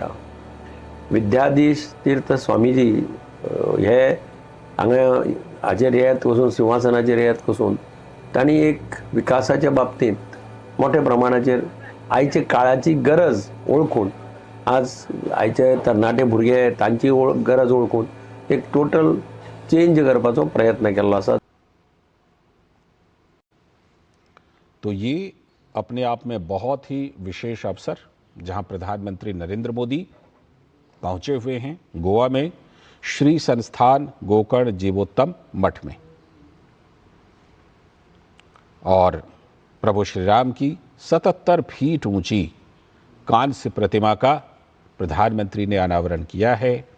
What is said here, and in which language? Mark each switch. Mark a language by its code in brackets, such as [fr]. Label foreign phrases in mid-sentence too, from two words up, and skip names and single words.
[kok] विद्याधीश तीर्थ स्वामीजी हे हांगा हाचेर येत वचून सिंहासनाचेर येत वचून तांणी एक विकासाच्या बाबतींत मोठ्या प्रमाणाचेर आयचे काळाची गरज ओळखून आज आयचे तरणाटे भुरगे तांची गरज ओळखून एक [en] total change [kok] करपाचो प्रयत्न केल्लो आसा. [hi] तो ये अपने आप में बहुत ही विशेष अवसर जहां प्रधानमंत्री नरेंद्र मोदी पहुंचे हुए हैं गोवा में श्री संस्थान गोकर्ण जीवोत्तम मठ में, और प्रभु श्री राम की 77 फीट ऊंची कांस्य प्रतिमा का प्रधानमंत्री ने अनावरण किया है।